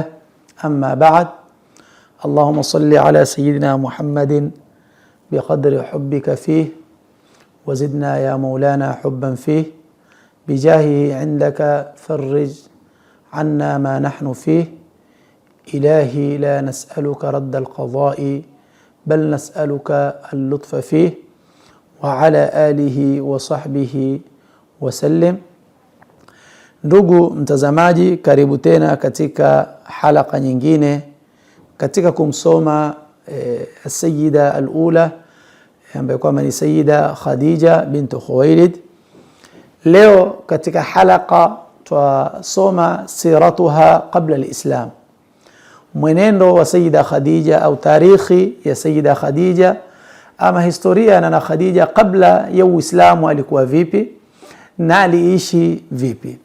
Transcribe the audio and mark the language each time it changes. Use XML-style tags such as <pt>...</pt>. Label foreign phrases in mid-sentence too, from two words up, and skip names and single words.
<ar>أما بعد، اللهم صل على سيدنا محمد بقدر حبك فيه، وزدنا يا مولانا حبا فيه، بجاهه عندك فرج عنا ما نحن فيه. إلهي لا نسألك رد القضاء، بل نسألك اللطف فيه، وعلى آله وصحبه وسلم.</ar> <sw>Ndugu mtazamaji, karibu tena katika halaka nyingine katika kumsoma Sayyida al-Ula ambaye kwamba ni Sayyida Khadija bint Khuwailid. Leo katika halaka twasoma</sw> <ar>سيرتها قبل الإسلام,</ar> <sw>mwenendo wa Sayyida Khadija au tarikhi ya Sayyida Khadija, ama historia na Khadija kabla ya Uislamu alikuwa vipi na aliishi vipi.</sw>